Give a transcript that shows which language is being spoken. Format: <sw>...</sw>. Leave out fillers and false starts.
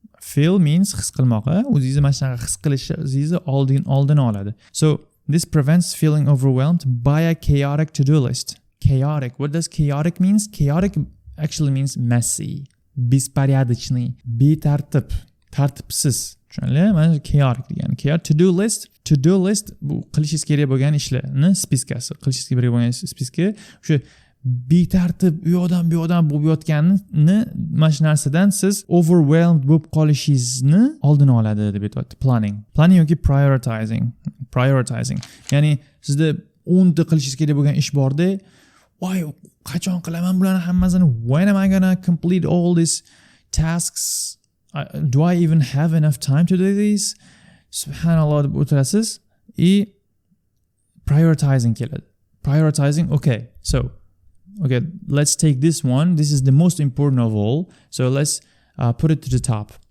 <en>Feel means</en> <uz>his qilmoqi, o'zingizni mana shunaqa his qilishingizni oldin oladi.</uz> <en>So this prevents feeling overwhelmed by a chaotic to-do list. Chaotic. What does chaotic means? Chaotic actually means messy, беспорядочный, betartib, tartibsiz.</en> <uz>Tushunarli? Mana chaotic degani. Chaotic to-do list bu qilishingiz kerak bo'lgan ishlarni spiskasi, qilishingiz kerak bo'lgan spiska. O'sha betartib u yoqdan bu yoqdan bo'lib yotganini mana shu narsadan siz overwhelmed bo'lib qolishingizni oldini oladi deb aytyapti. Planning yoki prioritizing. Ya'ni sizda 10 ta qilishingiz kerak bo'lgan ish borda, voy, qachon qilaman bularni hammasini?</uz> <en>When am I gonna complete all these tasks? Do I even have enough time to do this?</en> <uz>Subhanallah deb o'tirasiz. Prioritizing keladi.</uz> <en>Prioritizing, okay. So, let's take this one. This is the most important of all. So let's put it to the top.</en>